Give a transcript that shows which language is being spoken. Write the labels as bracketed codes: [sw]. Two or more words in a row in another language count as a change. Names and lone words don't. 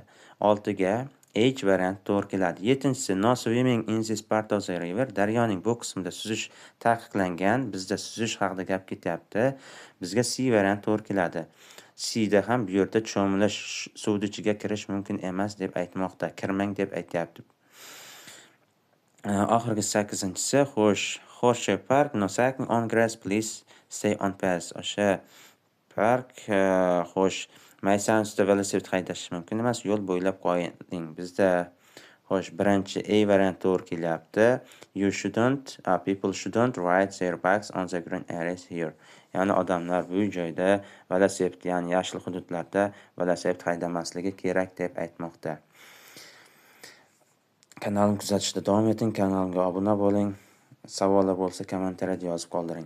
[uz] 6ga H variant to'g'ri keladi. [en] 7-si no swimming in this part of the river. [uz] Daryoning bu qismida suzish taqiqlangan. Bizda suzish haqida gap ketyapti. Bizga C variant to'g'ri keladi. C da ham bu yerda cho'milish, suvning ichiga kirish mumkin emas deb aytmoqda. Kirmang deb aytyapti. Oxirgi 8-si [en] Horseshoe Park, no cycling on grass, please stay on path. [uz] O'sha park, maysan ustida velosiped haydash mumkin emas, yo'l bo'ylab qo'ying. Bizda birinchi A variant to'g'ri kelyapti. [en] People shouldn't ride their bikes on the green areas here. [uz] Ya'ni odamlar bu joyda velosiped, ya'ni yashil hududlarda velosiped haydamasligi kerak deb aytmoqda. Kanalimni kuzatishda davom eting, kanalimga obuna bo'ling. Savollar bo'lsa kommentariyada yozib qoldiring.